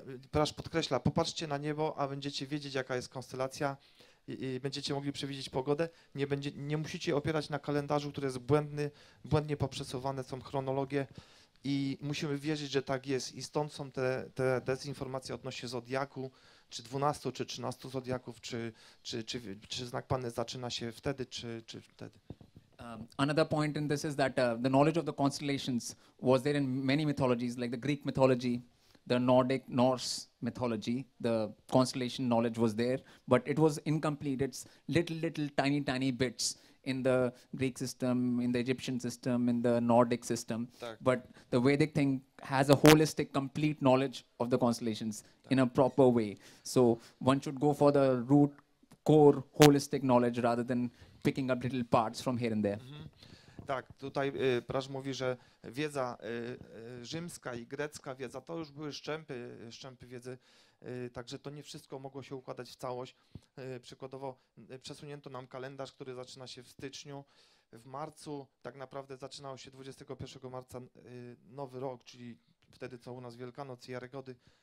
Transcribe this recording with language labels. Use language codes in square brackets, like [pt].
[pl] Prasz podkreśla, popatrzcie na niebo, a będziecie wiedzieć jaka jest konstelacja i będziecie mogli przewidzieć pogodę, nie musicie opierać na kalendarzu, który jest błędny, błędnie poprzesuwane są chronologie i musimy wierzyć, że tak jest i stąd są te dezinformacje odnośnie zodiaku, czy 12, czy 13 zodiaków, czy znak Panny zaczyna się wtedy, czy wtedy. [en] Another point in this is that the knowledge of the constellations was there in many mythologies, like the Greek mythology, the Norse mythology. The constellation knowledge was there, but it was incomplete. It's little tiny bits in the Greek system, in the Egyptian system, in the Nordic system. [pl] Tak. [en] But the Vedic thing has a holistic, complete knowledge of the constellations in a proper way. So one should go for the root, core, holistic knowledge rather than picking up little parts from here and there. [pl] Tak, tutaj Prasz mówi, że wiedza rzymska i grecka wiedza to już były szczępy wiedzy, także to nie wszystko mogło się układać w całość. Przykładowo przesunięto nam kalendarz, który zaczyna się w styczniu. W marcu tak naprawdę zaczynało się 21 marca nowy rok, czyli wtedy co u nas Wielkanoc i Jarygody.